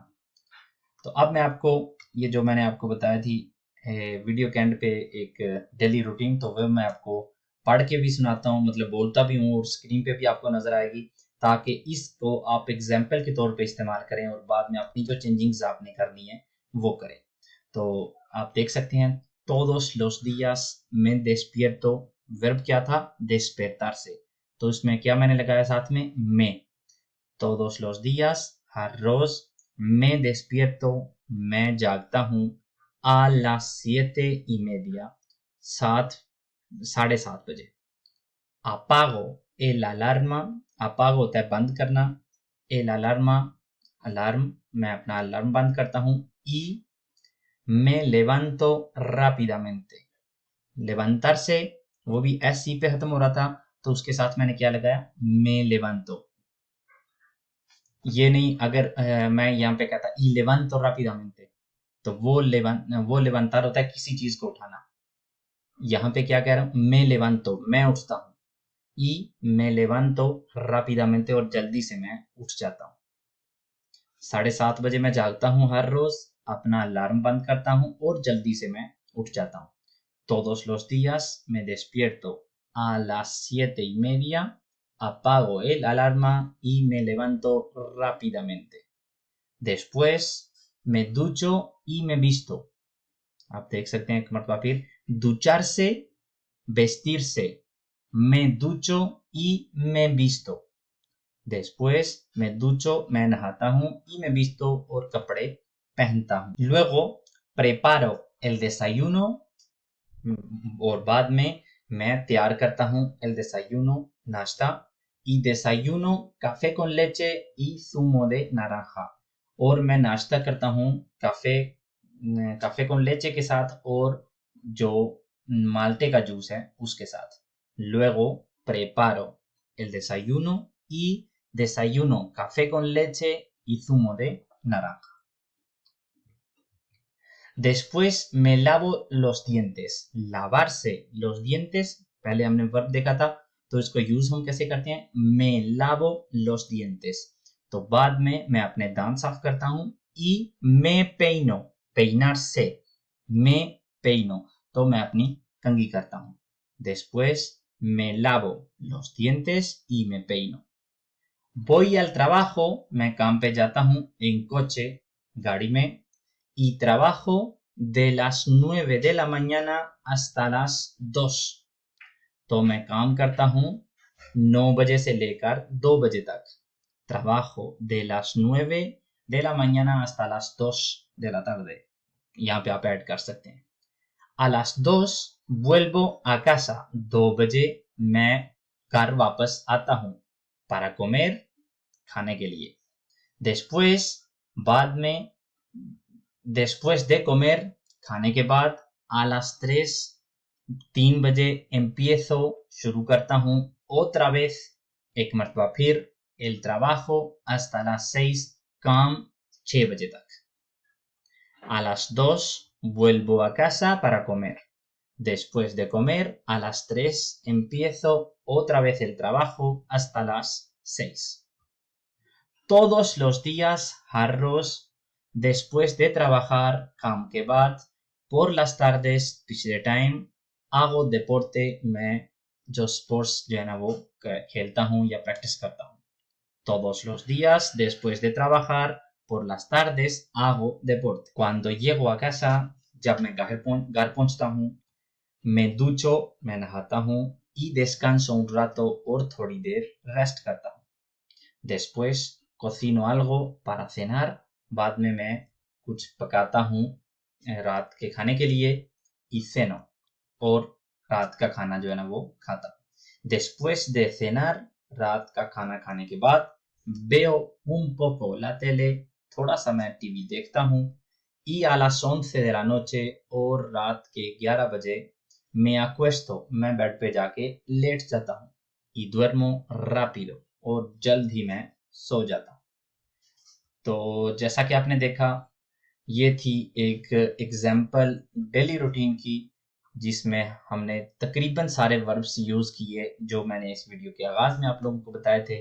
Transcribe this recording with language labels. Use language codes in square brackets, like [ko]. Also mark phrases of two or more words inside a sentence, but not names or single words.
[hi] तो अब मैं आपको ये जो मैंने आपको बताया थी वीडियो के एंड पे एक [en] daily routine, [hi] तो वह मैं आपको पढ़ के भी सुनाता हूँ, मतलब बोलता भी हूँ और स्क्रीन पे भी आपको नजर आएगी, ताकि इसको आप एग्जाम्पल के तौर पे इस्तेमाल करें और बाद में अपनी जो चेंजिंग्स आपने करनी है वो करें। तो आप देख सकते हैं [es] todos los días me despierto, [hi] वर्ब क्या था despertar से, तो इसमें क्या मैंने लगाया साथ में मैं। [es] todos los días [hi] हर रोज [es] me despierto [hi] मैं जागता हूँ [es] a las 7:30 7:30 बजे। apago el alarma, apago होता है बंद करना, el alarma [hi] अलार्म मैं अपना अलार्म बंद करता हूँ, [es] y me levanto rápidamente, [hi] levantar से वो भी एस सी पे खत्म हो रहा था तो उसके साथ मैंने क्या लगाया, [es] me levanto। [hi] ये नहीं, अगर मैं यहाँ पे कहता [es] y levanto rápidamente, [hi] तो वो levantar होता है किसी चीज को उठाना। यहाँ पे क्या कह रहा हूँ, [es] me levanto, [hi] मैं उठता हूँ, [es] y me levanto rápidamente, [hi] और जल्दी से मैं उठ जाता हूँ। 7:30 बजे मैं जागता हूँ हर रोज, अपना अलार्म बंद करता हूँ और जल्दी से मैं उठ जाता हूँ। [es] Todos los días me despierto a las 7:30, apago el alarma y me levanto rápidamente. Después me ducho y me visto। [hi] आप देख सकते हैं एक मरतबा फिर, [es] ducharse, vestirse, me ducho y me visto। Después me ducho, [hi] मैं नहाता हूँ, [es] y me visto, [hi] और कपड़े पहनता हूँ। [es] Luego preparo el desayuno, [hi] और बाद में मैं तैयार करता हूँ [es] el desayuno, [hi] नाश्ता, [es] y desayuno café con leche y zumo de naranja, [hi] और मैं नाश्ता करता हूँ [es] café con leche [hi] के साथ और जो माल्टे का जूस है उसके साथ। [es] Luego preparo el desayuno y desayuno café con leche y zumo de naranja। Después me lavo los dientes। lavarse los dientes, [hi] पहले हमने वर्ब देखा था, तो इसको यूज हम कैसे करते हैं, [es] me lavo los dientes, [hi] तो बाद में मैं अपने दांत साफ करता हूँ। [es] y me peino, peinarse, me peino, [hi] तो मैं अपनी कंघी करता हूँ। [es] Después me lavo los dientes y me peino। voy al trabajo, [hi] मैं काम पे जाता हूँ [es] en coche, [hi] गाड़ी में, [es] y trabajo de las 9 de la mañana hasta las 2, [hi] तो मैं काम करता हूँ 9 बजे से लेकर 2 बजे तक। [es] trabajo de las 9 de la mañana hasta las 2 de la tarde, [hi] यहाँ पे आप ऐड कर सकते हैं। [es] a las 2 vuelvo a casa, [hi] 2 बजे मैं घर वापस आता हूँ, [es] para comer, [hi] खाने के लिए। después, बाद में, [es] después de comer, [hi] खाने के बाद, [es] a las 3 बजे empiezo, [hi] शुरू करता हूँ, [es] otra vez, [hi] एक मरतबा फिर, [es] el trabajo hasta las 6, [hi] काम 6 बजे तक। [es] a las 2 vuelvo a casa para comer। después de comer, a las 3 empiezo otra vez el trabajo hasta las 6। todos los días, [hi] हर रोज, [es] después de trabajar, [hi] काम के बाद, [es] por las tardes, [hi] पिछले टाइम, [es] hago deporte, [hi] मैं जो स्पोर्ट्स जो है ना वो खेलता हूँ या प्रैक्टिस करता हूँ। [es] todos los días, después de trabajar, por las tardes, hago deporte। cuando llego a casa, [hi] जब मैं घर पहुंचता हूँ, [es] me ducho, [hi] मैं नहाता हूँ, [es] y descanso un rato, [hi] और थोड़ी देर रेस्ट करता हूँ। [es] después cocino algo para cenar, [hi] बाद में मैं कुछ पकाता हूँ रात के खाने के लिए, [es] y ceno, [hi] और रात का खाना जो है ना वो खाता हूँ। [es] después de cenar, [hi] रात का खाना खाने के बाद, [es] veo un poco la tele, [hi] थोड़ा सा मैं टीवी देखता हूँ, [es] y a las 11 de la noche, [hi] और रात के 11 बजे, [es] me acuesto, [hi] मैं बेड पे जाके लेट जाता हूँ, [es] y duermo rápido, [hi] और जल्द ही मैं सो जाता हूँ। तो जैसा कि आपने देखा, ये थी एक [en] example daily routine [hi] की, जिसमें हमने तकरीबन सारे वर्ब्स यूज किए जो मैंने इस वीडियो के आगाज में आप लोगों को बताए थे।